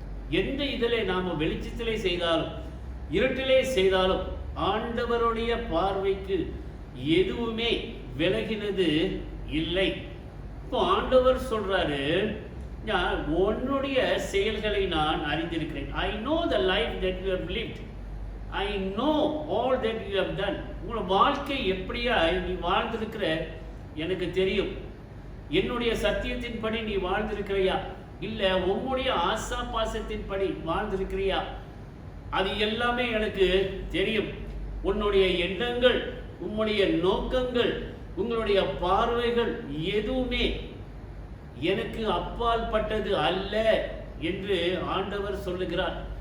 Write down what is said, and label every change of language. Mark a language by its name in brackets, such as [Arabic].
[Tamil] எந்த இதிலே நாம் வெளிச்சத்திலே செய்தாலும் இருட்டிலே செய்தாலும் ஆண்டவருடைய பார்வைக்கு எதுவுமே விலகினது இல்லை. இப்போ ஆண்டவர் சொல்றாரு, உன்னுடைய செயல்களை நான் அறிந்திருக்கிறேன். [English] I know the life that you have lived. I know all that you have done. [Tamil] உங்களோட வாழ்க்கை எப்படியா நீ வாழ்ந்திருக்கிற எனக்கு தெரியும். என்னுடைய சத்தியத்தின்படி நீ வாழ்ந்திருக்கிறியா இல்ல உம்முடைய ஆசா பாசத்தின்படி வாழ்ந்திருக்கிறியா? அது எல்லாமே எனக்கு தெரியும். உன்னுடைய எண்ணங்கள், உம்முடைய நோக்கங்கள், உங்களுடைய பார்வைகள் எதுவுமே எனக்கு அப்பால் பட்டது அல்ல என்று ஆண்டவர் சொல்லுகிறார்.